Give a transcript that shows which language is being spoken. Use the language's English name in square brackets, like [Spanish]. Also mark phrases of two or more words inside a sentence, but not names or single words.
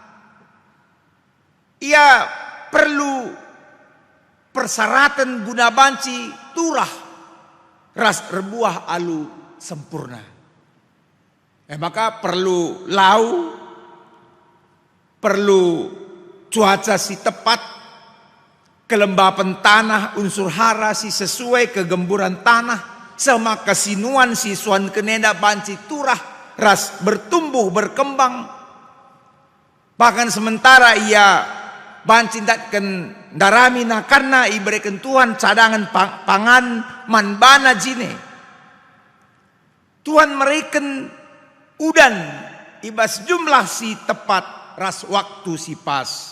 [Batak Karo] Ia perlu persyaratan guna banci turah ras rebuah alu sempurna. Maka perlu lau, perlu cuaca si tepat, kelembapan tanah, [Indonesian] unsur hara [Batak Karo] si sesuai kegemburan tanah, sama kesinuan si suan keneda banci turah, ras [Indonesian] bertumbuh berkembang. [Batak Karo] Bahkan sementara ia banci datken daramina karena iberikan Tuhan [Indonesian] cadangan pangan [Batak Karo] manbana jine. Tuhan mereken udan ibas jumlah si tepat ras waktu si pas.